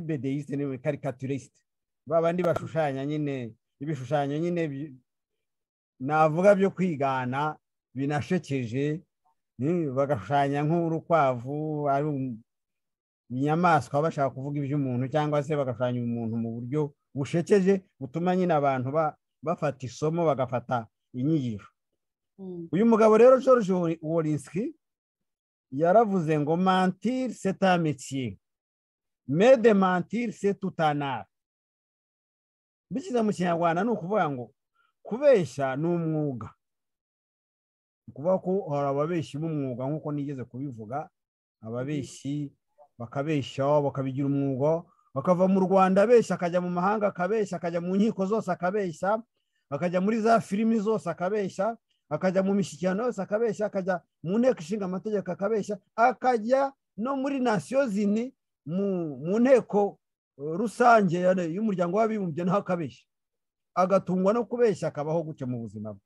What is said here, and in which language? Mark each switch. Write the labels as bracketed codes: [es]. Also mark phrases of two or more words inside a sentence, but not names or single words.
[rw] bedeiste ne caricaturiste, babandi bashushanya nyine ibishushanyo nyine navuga byo kwigana binashekeje, bagashushanya nk'urukwavu ari inyamaswa bashaka kuvuga iby'umuntu, cyangwa se bagashushanya umuntu mu buryo bushekeje butuma nyine abantu bafata isomo bagafata inyigisho. Uyu mugabo rero George Wolinski yaravuze ngo [fr] mentir c'est un métier, mais de mentir c'est tout un art. [rw] Bikiza mu Kinyarwanda ni ukuvuga ngo kubeshya ni umwuga. Kuvuga ko hari ababeshyi b'umwuga nk'uko nigeze kubivuga, ababeshyi bakabeshya bakabigira umwuga, bakava mu Rwanda abeshya akajya mu mahanga akabeshya, akajya mu nkiko zose akabeshya, akajya muri za filimi zose akabeshya, akajya mu mishyikirano yose akabeshya, akajya mu nteko ishinga amategeko akabeshya, akajya no muri Nations Unies mu nteko rusange y'umuryango w'abibumbye naho akabeshya, agatungwa no kubeshya, akabaho gutyo mu buzima bwe.